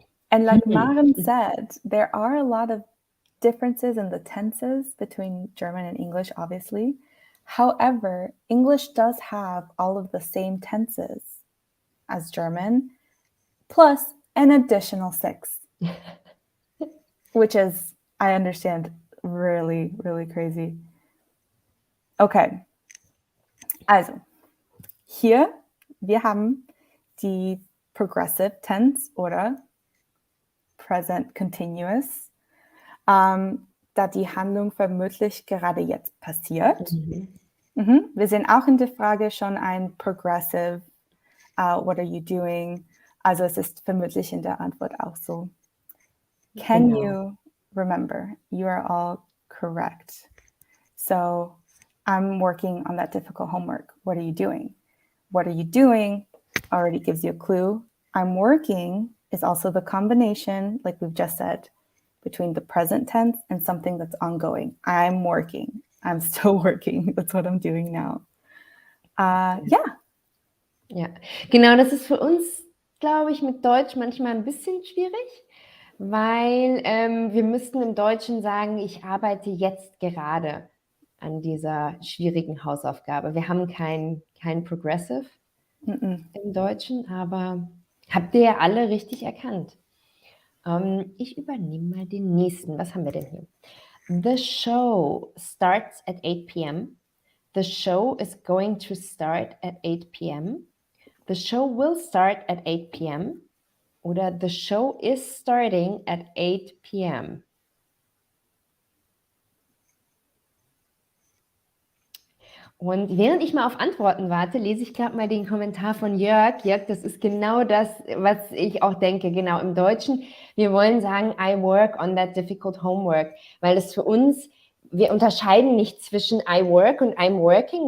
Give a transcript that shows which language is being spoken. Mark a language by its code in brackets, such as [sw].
[en] And like Maren said, there are a lot of differences in the tenses between German and English, obviously. However, English does have all of the same tenses as German, plus an additional 6, which is, I understand, really, really crazy. [de] Okay, also, hier, wir haben die Progressive Tense oder Present Continuous, da die Handlung vermutlich gerade jetzt passiert. Wir sehen auch in der Frage schon ein Progressive, [en] what are you doing? [de] Also es ist vermutlich in der Antwort auch so. [en] Can you remember? You are all correct. So I'm working on that difficult homework. What are you doing? What are you doing already gives you a clue. I'm working is also the combination, like we've just said, between the present tense and something that's ongoing. I'm working. I'm still working. That's what I'm doing now. Ja, [de] genau, das ist für uns, glaube ich, mit Deutsch manchmal ein bisschen schwierig, weil wir müssten im Deutschen sagen, ich arbeite jetzt gerade an dieser schwierigen Hausaufgabe. Wir haben kein Progressive im Deutschen, aber habt ihr ja alle richtig erkannt. Ich übernehme mal den nächsten. Was haben wir denn hier? [en] The show starts at 8 p.m. The show is going to start at 8 p.m. The show will start at 8 p.m. Oder the show is starting at 8 p.m. [de] Und während ich mal auf Antworten warte, lese ich gerade mal den Kommentar von Jörg. Jörg, das ist genau das, was ich auch denke. Genau, im Deutschen, wir wollen sagen, [en] I work on that difficult homework, [de] weil das für uns, wir unterscheiden nicht zwischen I work und I'm working.